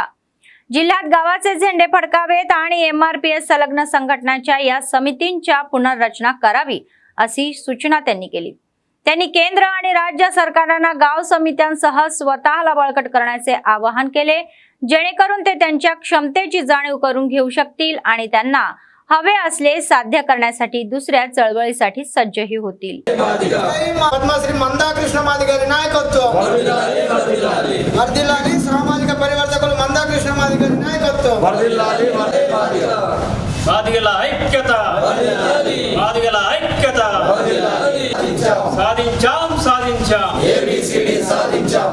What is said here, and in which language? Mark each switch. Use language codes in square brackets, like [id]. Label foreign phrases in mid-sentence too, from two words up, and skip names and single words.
[mr] जिल्ह्यात गावाचे झेंडे फडकावेत आणि एमआरपीएस संलग्न संघटनाच्या या समितींच्या पुनर्रचना करावी अशी सूचना त्यांनी केली। त्यांनी केंद्र आणि राज्य सरकारांना गाव समित्यांसह स्वतःला बळकट करण्याचे आवाहन केले जेणेकरून ते त्यांच्या क्षमतेची जाणीव करून घेऊ शकतील आणि त्यांना हवे असले साध्य करण्यासाठी दुसऱ्या चळवळीसाठी सज्जही होतील। [te] పద్మశ్రీ మందాకృష్ణ మాది గారి నాయకత్వం వర్ధిల్లాలి। సామాజిక పరివర్తకులు మందాకృష్ణ మాది గారి నాయకత్వం వర్ధిల్లాలి। మాదిగల ఐక్యత మాదిగల ఐక్యత సాధించాం సాధించాం ఏబిసిడి సాధించాం।